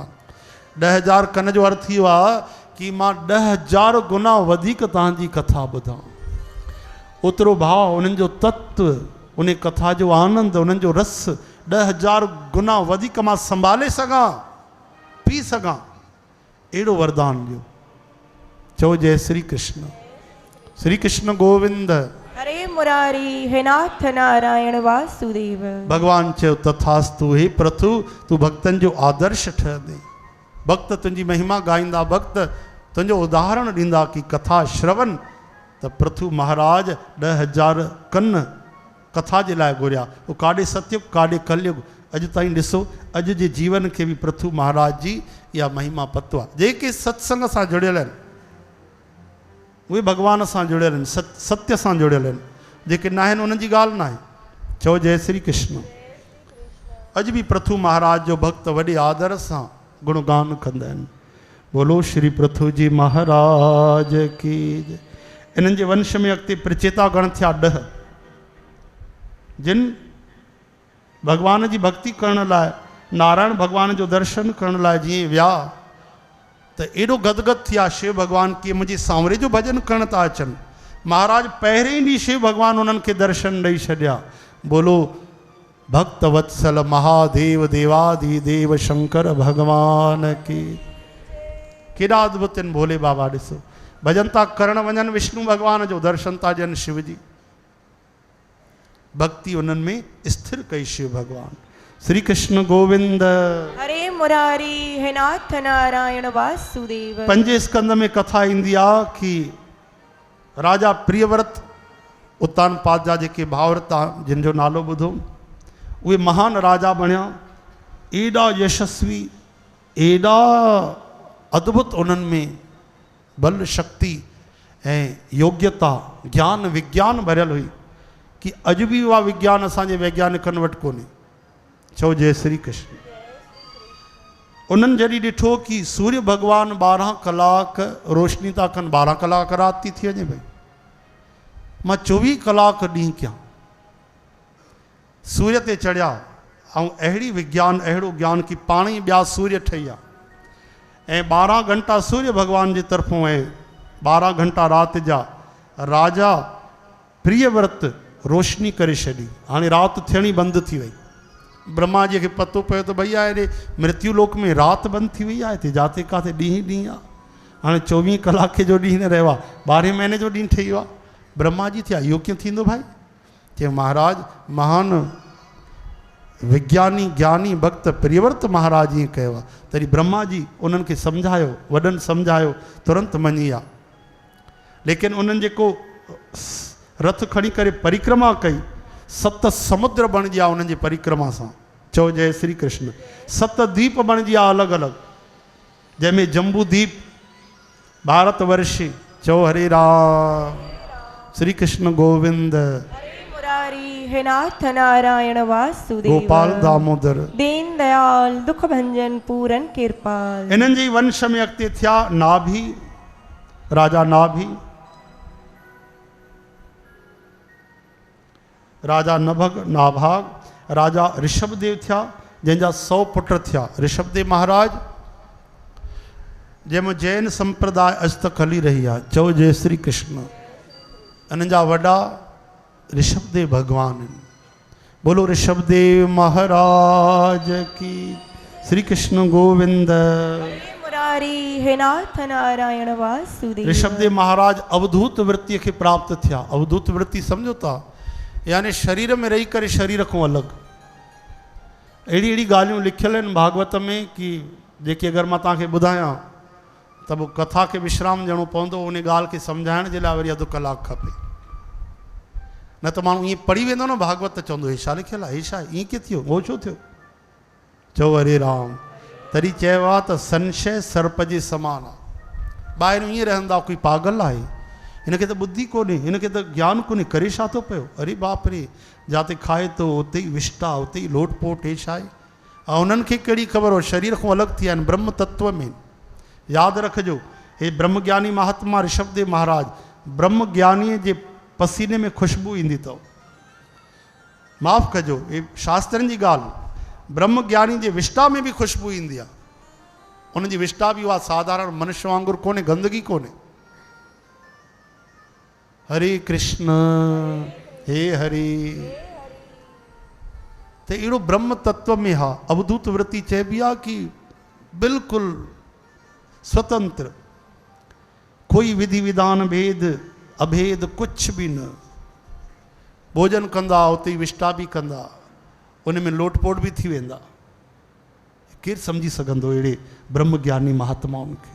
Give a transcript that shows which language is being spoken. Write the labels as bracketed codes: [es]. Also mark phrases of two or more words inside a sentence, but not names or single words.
[sd] 10,000 कन जो अर्थ इहो आहे कि मां 10,000 गुना वधीक तव्हांजी कथा ॿुधां। ओतिरो भाव, उन्हनि जो तत्व, उन कथा जो आनंद, उन्हनि जो रस 10,000 गुना वधीक मां संभाले सघां, पी सघां। अहिड़ो वरदान ॾियो। चओ जय श्री कृष्ण। श्री कृष्ण गोविंद। हरे मुरारी। हे नाथ नारायण वासुदेव। भगवान चयो तथास्तु। हे प्रथु, तू भक्तन जो आदर्श ठहंदे। भक्त तुंहिंजी महिमा गाईंदा, भक्त तुंहिंजो उदाहरण ॾींदा कि कथा श्रवण। त पृथु महाराज 10,000 कन कथा जे लाइ घुरिया। वो काॾे सतयुग काॾे कलयुग। अॼु ताईं ॾिसो, अॼु जे जीवन खे बि पृथु महाराज जी इहा महिमा पतो आहे। जेके सत्संग सां जुड़ियल आहिनि उहे भगवान सां जुड़ियल आहिनि, सत्य सां जुड़ियल आहिनि। जेके न आहिनि उन्हनि जी ॻाल्हि न आहे। चओ जय श्री कृष्ण। अॼु बि पृथु महाराज जो भक्त वॾे आदर सां गुणगान कंदा आहिनि। [hi] बोलो श्री पृथु जी महाराज की। [sd] इन्हनि जे वंश में अॻिते प्रचेता गण थिया 10, जिन भगवान जी भक्ति करण लाइ, नारायण भगवान जो दर्शन करण लाइ जीअं विया त एॾो गदगद थिया शिव भगवान की मुंहिंजे सांवरे जो भजन करण था अचनि। महाराज पहिरें ई ॾींहुं शिव भगवान उन्हनि खे दर्शन ॾेई छॾिया। [hi] बोलो भक्त वत्सल महादेव देवाधिदेव शंकर भगवान की। [sd] केॾा अद्भुत आहिनि भोले बाबा। ॾिसो भजन था करण वञनि, विष्णु भगवान जो दर्शन था ॾियनि शिव जी। भक्ति उन्हनि में स्थिर कई शिव भगवान। श्री कृष्ण गोविंद। हरे मुरारी हे नाथ नारायण वासुदेव। पंजे स्कंद में कथा ईंदी आहे कि राजा प्रियव्रत उत्तानपाद जा जेके भावरत जिन जो नालो ॿुधो, उहे महान राजा बणिया। एॾा यशस्वी, एॾा अद्भुत उन्हनि में बल शक्ति ऐं योग्यता ज्ञान विज्ञान भरियल हुई कि अॼु बि उहा विज्ञान असांजे वैज्ञानिकनि वटि कोन्हे। चओ जय श्री कृष्ण। उन्हनि जॾहिं ॾिठो कि सूर्य भगवान 12 कलाक रोशनी था कनि, 12 कलाक राति थी वञे भई, मां 24 कलाक ॾींहुं कयां। सूर्य ते चढ़िया ऐं अहिड़ी विज्ञान अहिड़ो ज्ञान कि पाण ई ॿिया सूर्य ठही विया ऐं 12 घंटा सूर्य भगवान जे तरफ़ों ऐं 12 घंटा राति जा राजा प्रियव्रत रोशनी करे छॾी। हाणे राति थियणी बंदि थी वई। ब्रह्मा जी खे पतो पियो त भई हेॾे मृत्यु लोक में राति बंदि थी वई आहे, हिते जाते किथे ॾींहुं ॾींहुं आहे। हाणे 24 कलाक जो ॾींहुं न रहियो आहे, 12 महीने जो ॾींहुं ठही वियो आहे। ब्रह्मा जी थिया इहो कीअं थींदो भाई? चए महाराज महान विज्ञानी ज्ञानी भक्त प्रियव्रत महाराज ईअं कयो आहे। तॾहिं ब्रह्मा जी उन्हनि खे सम्झायो, वॾनि सम्झायो, तुरंत मञी विया। लेकिन उन्हनि जेको रथ खणी करे परिक्रमा कई, 7 समुद्र बणिजी विया उन्हनि जी परिक्रमा सां। चओ जय श्री कृष्ण। 7 द्वीप बणिजी विया अलॻि अलॻि, जंहिंमें जम्बू द्वीप भारत वर्ष। चओ हरे राम। श्री कृष्ण गोविंद। मुरारी हे नाथ नारायण वासुदेव। गोपाल दामोदर। दीन दयाल दुख भंजन पूरन कृपाल। इन्हनि जे वंश में अॻिते थिया नाभि, राजा नाभि, राजा नभग नाभाग, राजा ऋषभदेव थिया जंहिंजा 100 पुट थिया। ऋषभदेव महाराज जंहिंमें जैन संप्रदाय अॼु तक हली रही आहे। चओ जय श्री कृष्ण। इन्हनि जा वॾा ऋषभदेव भगवान आहिनि। [hi] बोलो ऋषभदेव महाराज की। [sd] श्री कृष्ण गोविंद। मुरारी हे नाथ नारायण वासुदेव। ऋषभदेव महाराज अवधूत वृत्ति के प्राप्त थिया। अवधूत वृत्ति समझो था, यानी शरीर में रही करे शरीर को अलग। अड़ी अड़ी गालियों लिखियल आहिनि भागवत में कि जेके अगरि मां तव्हांखे ॿुधायां त पोइ कथा के विश्राम ॾियणो पवंदो, उन ॻाल्हि खे सम्झाइण जे लाइ वरी अधु कलाक खपे। न त माण्हू ईअं पढ़ी वेंदो न भागवत त चवंदो हे छा लिखियल आहे, हे छा ईअं कीअं थियो, उहो छो थियो। चओ हरे राम। तॾहिं चयो आहे त संशय सर्प जे समान आहे। ॿाहिरि ईअं रहंदा कोई पागल आहे, हिनखे त ॿुधी कोन्हे, हिनखे त ज्ञान कोन्हे, करे छा थो पियो। अरे बाप रे, जाते खाए थो उते ई विष्टा, उते ई लोटपोट, हे छा आहे। ऐं उन्हनि खे कहिड़ी ख़बर हो, शरीर खां अलॻि थी विया आहिनि ब्रह्म तत्व में। यादि रखिजो, हे ब्रह्मज्ञानी महात्मा ऋषभदेव महाराज, ब्रह्मज्ञानीअ जे पसीने में खुशबू ईंदी अथव। माफ़ु कजो, हे शास्त्रनि जी ॻाल्हि। ब्रह्मज्ञानी जे विष्टा में बि खुशबू ईंदी आहे। उनजी विष्टा बि उहा साधारण मनुष्य वांगुरु कोन्हे, गंदगी कोन्हे। हरे कृष्ण हे हरे। तो अड़ो ब्रह्म तत्व में हा अवधूत वृत्ति चइबी आहे कि बिल्कुलु स्वतंत्र, कोई विधि विधान भेद अभेद [hi] कुछ भी न। [sd] भोजन कंदा उते विष्टा भी कंदा, उन में लोटपोट भी थी वेंदा। केरु सम्झी सघंदो अहिड़े ब्रह्मज्ञानी महात्माउनि खे।